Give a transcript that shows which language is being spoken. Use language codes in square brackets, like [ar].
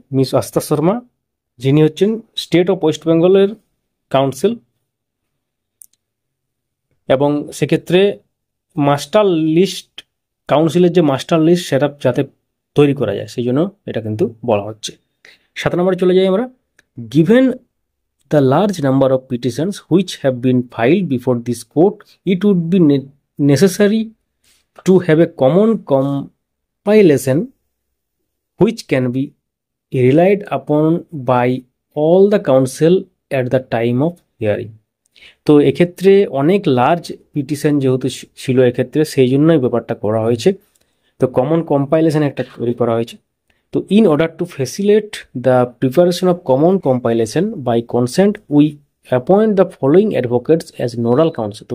[bn] Miss আস্থা শর্মা, যিনি হচ্ছেন স্টেট অফ ওয়েস্ট বেঙ্গলের কাউন্সিল, এবং সেক্ষেত্রে মাস্টার লিস্ট, কাউন্সিলের যে মাস্টার লিস্ট সেটা যাতে তৈরি করা যায় সেই জন্য এটা কিন্তু বলা হচ্ছে। 7 নম্বরে চলে যাই আমরা। [en] Given the large number of petitions which have been filed before this court, it would be necessary to have a common compilation which can be relied upon by all the council at the time of hearing. [bn] তো এক্ষেত্রে অনেক large petition যেহেতু ছিল এক্ষেত্রে, সেই জন্যই ব্যাপারটা করা হয়েছে। তো কমন কম্পাইলেশন একটা তৈরি করা হয়েছে। তো [en] In order to facilitate the preparation of common compilation by consent we appoint the following advocates as nodal council.